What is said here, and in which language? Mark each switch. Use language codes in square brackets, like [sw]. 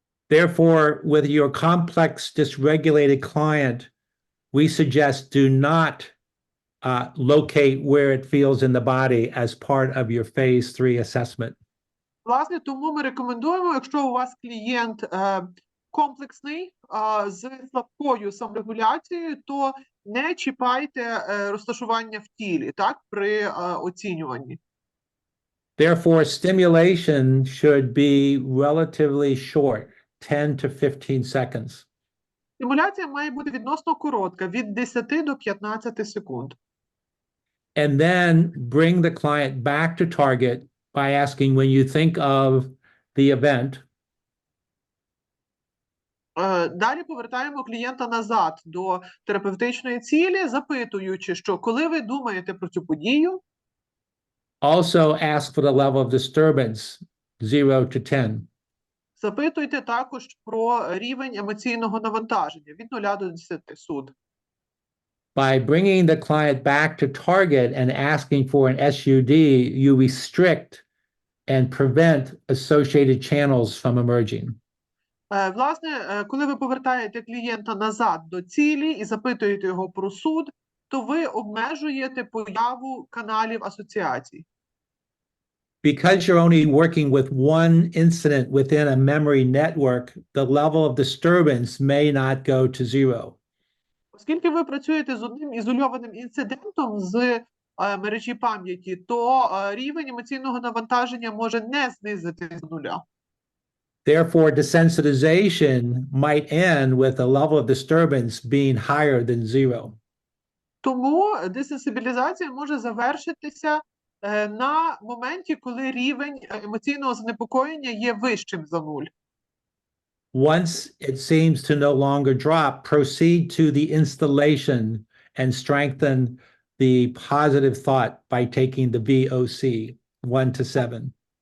[en] Therefore, with your complex dysregulated client, we suggest do not locate where it feels in the body as part of your phase 3 assessment. [uk] Власне, тому ми рекомендуємо, якщо у вас клієнт комплексний, з слабкою саморегуляцією, то не чіпайте розташування в тілі, при оцінюванні. [en] Therefore, stimulation should be relatively short, 10 to 15 seconds. [uk] Стимуляція має бути відносно коротка, від 10 до 15 секунд. [en] And then bring the client back to target by asking, when you think of the event, [uk] Далі повертаємо клієнта назад до терапевтичної цілі, запитуючи, що коли ви думаєте про цю подію, [en] also ask for the level of disturbance, 0 to 10. [uk] запитуйте також про рівень емоційного навантаження від 0 до 10 суд. [en] By bringing the client back to target and asking for an SUD, you restrict and prevent associated channels from emerging. [uk] Власне, коли ви повертаєте клієнта назад до цілі і запитуєте його про суд, то ви обмежуєте появу каналів асоціацій. [en] Because you're only working with one incident within a memory network, the level of disturbance may not go to 0. [uk] Оскільки ви працюєте з одним ізольованим інцидентом з мережі пам'яті, то рівень емоційного навантаження може не знизитись до 0. [en] Therefore, desensitization might end with the level of disturbance being higher than 0. [uk] Тому десенсибілізація може завершитися на моменті, коли рівень емоційного занепокоєння є вищим за 0. [en] Once it seems to no longer drop, proceed to the installation and strengthen the positive thought by taking the VOC 1 to 7.